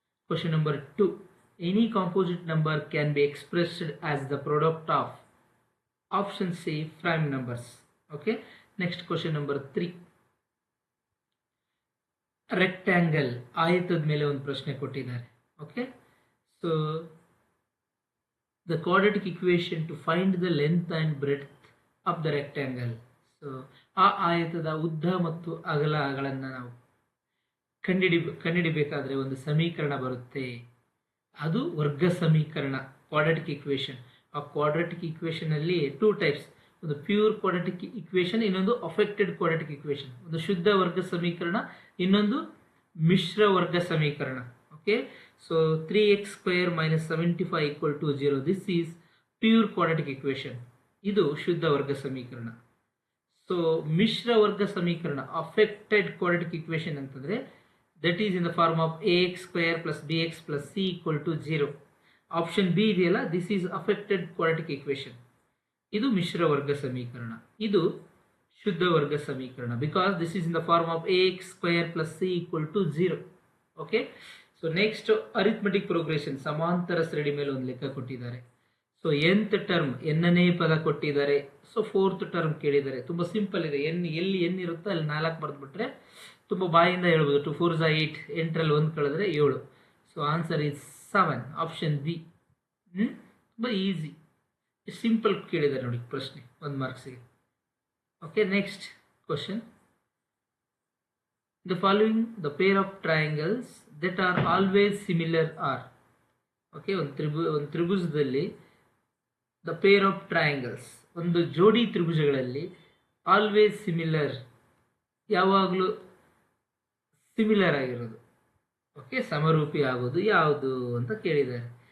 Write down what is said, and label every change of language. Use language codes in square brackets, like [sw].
[en] Question number 2, any composite number can be expressed as the product of option C prime numbers. [kn] Okay, next question number 3, rectangle ಆಯತದ ಮೇಲೆ ಒಂದು ಪ್ರಶ್ನೆ ಕೊಟ್ಟಿದ್ದಾರೆ. [en] Okay, so the quadratic equation to find the length and breadth of the rectangle. [kn] So ಆ ಆಯತದ ಉದ್ದ ಮತ್ತು ಅಗಲಗಳನ್ನು ನಾವು ಕಂಡುಹಿಡಿಬೇಕಾದ್ರೆ ಒಂದು ಸಮೀಕರಣ ಬರುತ್ತೆ, ಅದು ವರ್ಗ ಸಮೀಕರಣ, ಕ್ವಾಡ್ರಾಟಿಕ್ ಇಕ್ವೇಶನ್. ಆ ಕ್ವಾಡ್ರಾಟಿಕ್ ಇಕ್ವೇಶನ್ ಅಲ್ಲಿ 2 ಟೈಪ್ಸ್, ಒಂದು ಪ್ಯೂರ್ ಕ್ವಾಡ್ರಾಟಿಕ್ ಇಕ್ವೇಶನ್, ಇನ್ನೊಂದು ಅಫೆಕ್ಟೆಡ್ ಕ್ವಾಡ್ರಾಟಿಕ್ ಇಕ್ವೇಶನ್. ಒಂದು ಶುದ್ಧ ವರ್ಗ ಸಮೀಕರಣ, ಇನ್ನೊಂದು ಮಿಶ್ರ ವರ್ಗ ಸಮೀಕರಣ. [en] Okay, so 3x square minus 75 equal to 0. This is pure quadratic equation. [kn] ಇದು ಶುದ್ಧ ವರ್ಗ ಸಮೀಕರಣ. ಸೊ ಮಿಶ್ರ ವರ್ಗ ಸಮೀಕರಣ, [en] affected quadratic equation ಅಂತಂದ್ರೆ that is in the form of ax square plus bx plus c equal to 0. [kn] Option B ಇದೆಯಲ್ಲ, [en] this is affected quadratic equation. [kn] ಇದು ಮಿಶ್ರ ವರ್ಗ ಸಮೀಕರಣ, [en] ಇದು ಶುದ್ಧ ವರ್ಗ ಸಮೀಕರಣ, because this is in the form of ax square plus c equal to 0. [kn] Okay, so next arithmetic progression, ಸಮಾಂತರ ಸರಳಿ ಮೇಲೆ ಒಂದು ಲೆಕ್ಕ ಕೊಟ್ಟಿದ್ದಾರೆ. ಸೊ nth ಟರ್ಮ್, ಎನ್ನನೇ ಪದ ಕೊಟ್ಟಿದ್ದಾರೆ. ಸೊ 4th ಟರ್ಮ್ ಕೇಳಿದ್ದಾರೆ. ತುಂಬ ಸಿಂಪಲ್ ಇದೆ. ಎಲ್ಲಿ ಎನ್ ಇರುತ್ತೋ ಅಲ್ಲಿ 4 ಬರೆದ್ಬಿಟ್ರೆ ತುಂಬ ಬಾಯಿಂದ ಹೇಳ್ಬೋದು. 2 4 8, 8ರಲ್ಲಿ 1 ಕಳೆದ್ರೆ 7. So answer is 7, option B. ತುಂಬ ಈಸಿ, ಸಿಂಪಲ್ ಕೇಳಿದ್ದಾರೆ ನೋಡಿ ಪ್ರಶ್ನೆ, 1 ಮಾರ್ಕ್ಸಿಗೆ. [en] Okay, next question, the following the pair of triangles that are always similar are. [kn] Okay, ಒಂದು ತ್ರಿಭುಜದಲ್ಲಿ ದ ಪೇರ್ ಆಫ್ ಟ್ರಯಾಂಗಲ್ಸ್, ಒಂದು ಜೋಡಿ ತ್ರಿಭುಜಗಳಲ್ಲಿ ಆಲ್ವೇಸ್ ಸಿಮಿಲರ್, ಯಾವಾಗಲೂ ಸಿಮಿಲರ್ ಆಗಿರೋದು, ಓಕೆ, ಸಮರೂಪಿ ಆಗೋದು ಯಾವುದು ಅಂತ ಕೇಳಿದ್ದಾರೆ.